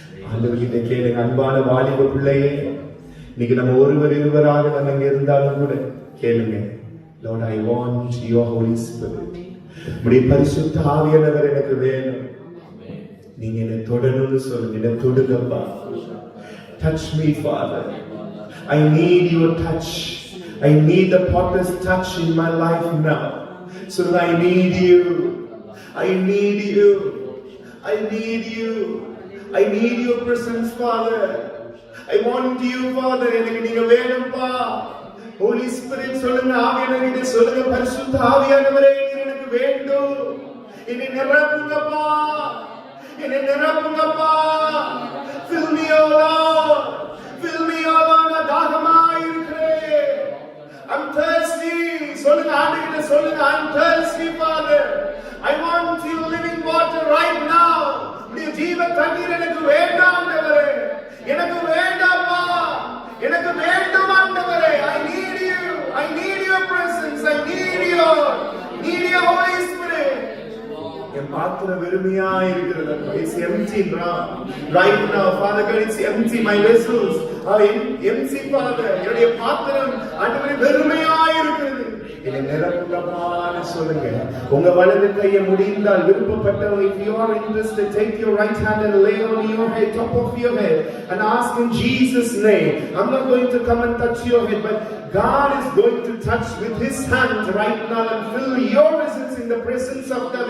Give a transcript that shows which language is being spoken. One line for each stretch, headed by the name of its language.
Tamil: ஆண்டவர்கிட்ட கேளுங்க, அன்பான வாலிப பிள்ளையே, இன்னைக்கு நம்ம ஒருவர் இருவராக நம்ம இங்க இருந்தாலும் கூட கேளுங்க,
English: Lord, I want your Holy Spirit.
Tamil: உம்முடைய பரிசுத்த ஆவியானவர் எனக்கு வேணும். நீங்க என்னை தொடணும்னு சொல்லுங்க, என்னை தொடுங்கப்பா.
English: Touch me, Father. I need your touch. I need the potter's touch in my life now. So I need you. I need you. I need you. I need your presence, Father. I want you, Father.
Tamil: எனக்கு நீங்க வேணும்பா. Holy Spirit சொல்லுங்க, ஆவியானவரே சொல்லுங்க, பரிசுத்த ஆவியானவரே நீர் எனக்கு வேண்டும். என்னை நிரப்புங்கப்பா, என்னை நிரப்புங்கப்பா.
English: Fill me, O Lord. Fill me, O Lord.
Tamil: நான் தாகமாய் இருக்கிறேன்.
English: I'm thirsty.
Tamil: சொல்லுங்க, ஆண்டவரே சொல்லுங்க,
English: I'm thirsty, Father. I want your living water right now.
Tamil: உம்முடைய ஜீவ தண்ணீர் எனக்கு வேண்டாம் ஆண்டவரே. எனக்கு வேண்டாம்ப்பா. எனக்கு வேண்டும் ஆண்டவரே.
English: I need you. I need your presence. I need your Holy Spirit.
Tamil: என் பாத்திரம் வெறுமையா இருக்கிறது.
English: It's empty right now. Father God, it's empty. My vessels are empty, Father.
Tamil: என்னுடைய பாத்திரம் ஆண்டவரே வெறுமையா இருக்கிறது. என்னை நிரப்புங்கப்பான்னு சொல்லுங்க. உங்க வலது கையை முடிந்தால் விருப்பப்பட்டவங்க,
English: if you are interested, take your right hand and lay on your head, top of your head, and ask in Jesus' name. I'm not going to come and touch your head, but God is going to touch with His hand right now and fill your essence in the presence of God.